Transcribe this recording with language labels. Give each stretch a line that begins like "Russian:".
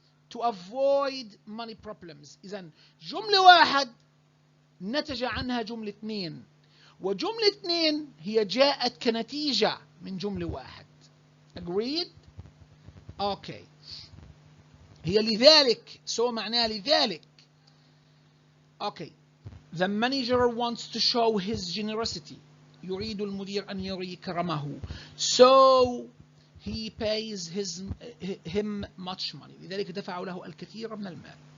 English: To avoid money problems.
Arabic: إذا جملة واحد نتج عنها جملة اثنين، وجملة اثنين هي جاءت كنتيجة من جملة واحد.
English: Agreed؟ Okay.
Arabic: هي لذلك.
English: So معناها لذلك. Okay. The manager wants to show his generosity.
Arabic: يريد المدير أن يري كرمه.
English: So he pays him much money.
Arabic: لذلك دفع له الكثير من المال.